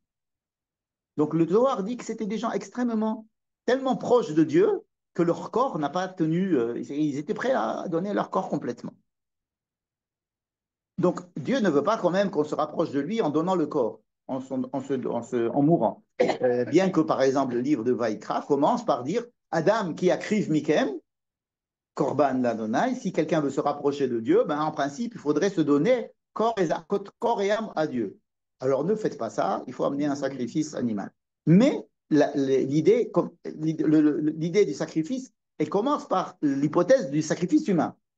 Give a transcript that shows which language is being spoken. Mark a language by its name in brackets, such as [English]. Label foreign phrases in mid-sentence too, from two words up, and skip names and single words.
[French] Donc le Zohar dit que c'était des gens tellement proches de Dieu que leur corps n'a pas tenu, ils étaient prêts à donner leur corps complètement. Donc Dieu ne veut pas quand même qu'on se rapproche de lui en donnant le corps, en mourant. Bien que par exemple le livre de Vaïkra commence par dire [Hebrew] אדם כי יקריב מכם, קרבן לה, [French] si quelqu'un veut se rapprocher de Dieu, ben en principe, il faudrait se donner corps et âme à Dieu. Alors ne faites pas ça, il faut amener un sacrifice animal. Mais l'idée du sacrifice, elle commence par l'hypothèse du sacrifice humain.